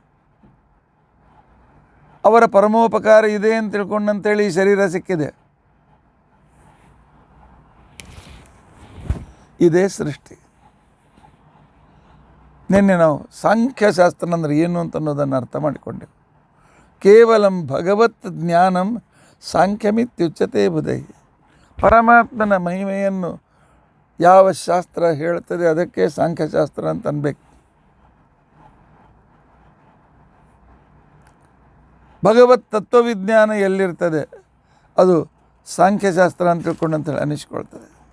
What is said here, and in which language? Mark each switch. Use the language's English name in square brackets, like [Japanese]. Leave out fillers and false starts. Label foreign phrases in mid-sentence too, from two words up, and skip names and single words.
[Kannada] ಅವರ ಪರಮೋಪಕಾರ ಇದೆ ಅಂತ ತಿಳ್ಕೊಂಡಂತೇಳಿ ಈ ಶರೀರ ಸಿಕ್ಕಿದೆ. ಇದೇ ಸೃಷ್ಟಿ. ನಿನ್ನೆ ನಾವು ಸಾಂಖ್ಯಶಾಸ್ತ್ರ ಅಂದರೆ ಏನು ಅಂತ ಅನ್ನೋದನ್ನು ಅರ್ಥ ಮಾಡಿಕೊಂಡೆವು. [Sanskrit] ಕೇವಲಂ ಭಗವತ್ ಜ್ಞಾನಂ ಸಾಂಖ್ಯಮಿತ್ಯುಚ್ಯತೆ ಬುಧೈ. [Kannada] ಪರಮಾತ್ಮನ ಮಹಿಮೆಯನ್ನು ಯಾವ ಶಾಸ್ತ್ರ ಹೇಳ್ತದೆ ಅದಕ್ಕೆ ಸಾಂಖ್ಯಶಾಸ್ತ್ರ ಅಂತ ಅನ್ಬೇಕು. ಭಗವತ್ ತತ್ವವಿಜ್ಞಾನ ಎಲ್ಲಿರ್ತದೆ ಅದು ಸಾಂಖ್ಯಶಾಸ್ತ್ರ ಅಂತ ತಿಳ್ಕೊಂಡಂತೇಳಿ ಅನ್ನಿಸ್ಕೊಳ್ತದೆ.